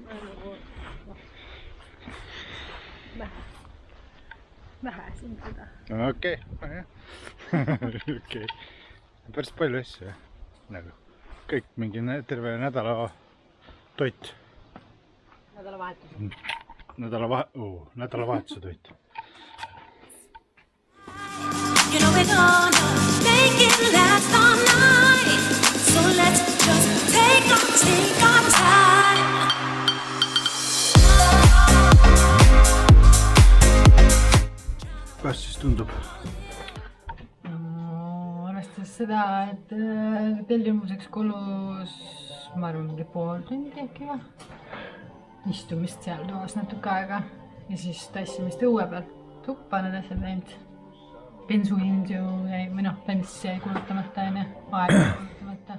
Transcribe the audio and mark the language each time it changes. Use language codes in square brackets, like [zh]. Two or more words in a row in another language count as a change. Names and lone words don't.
[et] Vähe siin seda. Okei. Okei. Päris palju asju, jah. Nagu kõik mingi terve nädala toit. Nädalavahetus. Nädalavahetuse toit. [en] You know we're gonna make it last all night. So let's just take our time. [et] tundub? No, arvestades seda, et tellimuseks kulus, ma arvan, mingi pool tundi äkki või? Istumist seal toas natuke aega ja siis tassimist õue peal. Tuppa need asjad läinud. Bensuhind ju jäi, või noh, bens jäi kulutamata, aega kulutamata.